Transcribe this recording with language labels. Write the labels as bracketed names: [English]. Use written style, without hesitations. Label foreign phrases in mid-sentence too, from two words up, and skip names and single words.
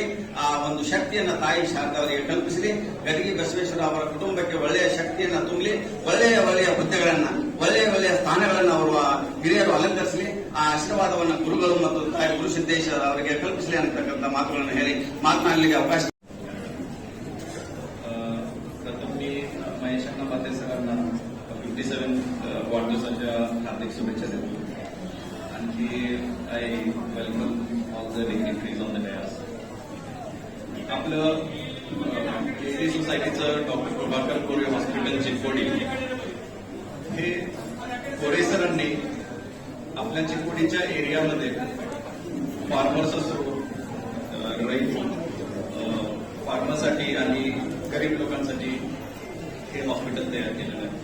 [Kannada] ಆ ಒಂದು ಶಕ್ತಿಯನ್ನ ತಾಯಿ ಶಾರದಾ ಅವರಿಗೆ ಕಲ್ಪಿಸಲಿ. ಗಡಿಗೆ ಬಸವೇಶ್ವರ ಅವರ ಕುಟುಂಬಕ್ಕೆ ಒಳ್ಳೆಯ ಶಕ್ತಿಯನ್ನ ತುಂಬಲಿ. ಒಳ್ಳೆಯ ಹುದ್ದೆಗಳನ್ನ, ಒಳ್ಳೆಯ ಸ್ಥಾನಗಳನ್ನು ಅವರು ಹಿರಿಯರು ಅಲಂಕರಿಸಲಿ. ಆ ಆಶೀರ್ವಾದವನ್ನು ಗುರುಗಳು ಮತ್ತು ತಾಯಿ ಗುರುಸಿದ್ದೇಶ ಅವರಿಗೆ ಕಲ್ಪಿಸಲಿ ಅಂತಕ್ಕಂಥ ಮಾತುಗಳನ್ನು ಹೇಳಿ ಮಾತನಾಡಲಿಕ್ಕೆ ಅವಕಾಶ. [Marathi] प्रथम मी महेश अण्णा पाटील सरांना 57 वाढदिवसाच्या हार्दिक शुभेच्छा देतो. [English] आणखी I welcome all the dignitaries on the dais. [Marathi] आपलं केसरी सोसायटीचं डॉक्टर प्रभाकर कोरे हॉस्पिटल चिकोडी हे कोरे सरांनी आपल्या चिकोडीच्या एरियामध्ये फार्मर्स असो, रैत फार्मरसाठी आणि गरीब लोकांसाठी हे हॉस्पिटल तयार केलेलं आहे.